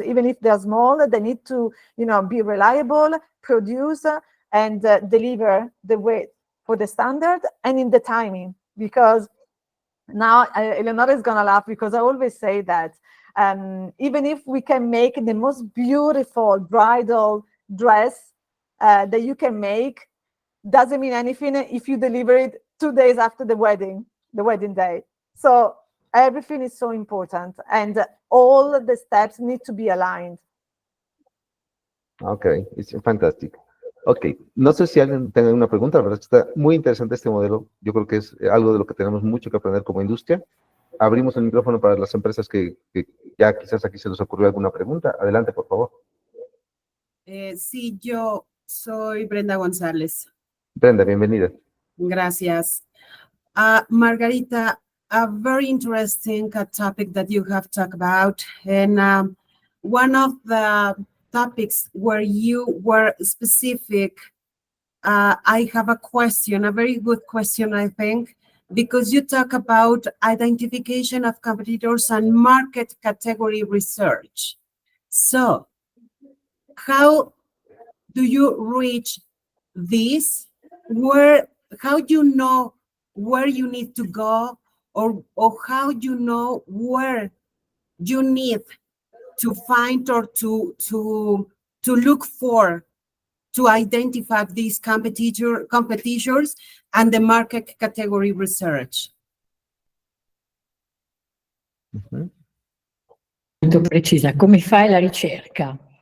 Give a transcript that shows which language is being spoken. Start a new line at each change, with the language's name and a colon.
English: Even if they're small, they need to, you know, be reliable, produce, and deliver the way for the standard and in the timing, because now, Eleonora is gonna laugh because I always say that even if we can make the most beautiful bridal dress that you can make, doesn't mean anything if you deliver it 2 days after the wedding day. So everything is so important, and all the steps need to be aligned. Okay, it's fantastic.
Spanish: Ok, no sé si alguien tenga una pregunta, la verdad es que está muy interesante este modelo. Yo creo que es algo de lo que tenemos mucho que aprender como industria. Abrimos el micrófono para las empresas que ya quizás aquí se les ocurrió alguna pregunta. Adelante, por favor. Sí, yo soy Brenda González. Brenda, bienvenida. Gracias.
English: Margarita, a very interesting topic that you have talked about. And one of the topics where you were specific, I have a question, a very good question, I think, because you talk about identification of competitors and market category research. So how do you reach this? How do you know where you need to go, or how do you know where you need to find or to look for, to identify these competitors and the market category research?
Italian: Molto precisa, come fai la ricerca?